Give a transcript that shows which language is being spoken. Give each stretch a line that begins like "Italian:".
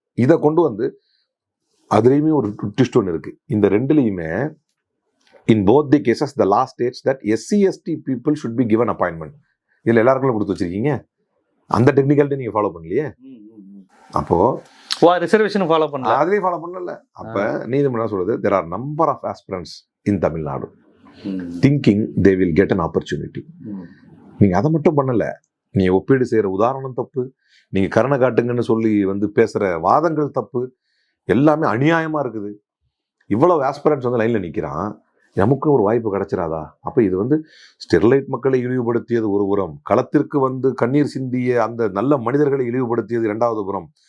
Tamil: இதை கொண்டு வந்து அதுலேயுமே ஒரு ட்விஸ்ட் ஒன்று இருக்கு. இந்த ரெண்டுலையுமே
English: In both the cases the last states that SC/ST people should be given appointment.
Tamil: இதில் எல்லாருக்கும் கொடுத்து வச்சிருக்கீங்க. அந்த டெக்னிக்கல்ட்டை நீங்க ஃபாலோ பண்ணலையே. அப்போ ரிசர்வேஷன் ஃபாலோ பண்ணல, அதுலயும் ஃபாலோ பண்ணல. அப்ப நீதிமன்றம் சொல்றது,
English: there are number of aspirants in Tamil Nadu thinking they will get an opportunity.
Tamil: நீங்க அதை மட்டும் பண்ணல, நீங்க ஒப்பீடு செய்யற உதாரணம் தப்பு, நீங்க கருணை காட்டுங்கன்னு சொல்லி வந்து பேசுற வாதங்கள் தப்பு, எல்லாமே அநியாயமா இருக்குது. இவ்வளவு ஆஸ்பிரன்ஸ் வந்து லைன்ல நிக்கிறான், நமக்கும் ஒரு வாய்ப்பு கிடைச்சிடாதா? அப்ப இது வந்து ஸ்டெர்லைட் மக்களை இழிவுபடுத்தியது ஒரு புறம், களத்திற்கு வந்து கண்ணீர் சிந்திய அந்த நல்ல மனிதர்களை இழிவுபடுத்தியது 2வது புறம்.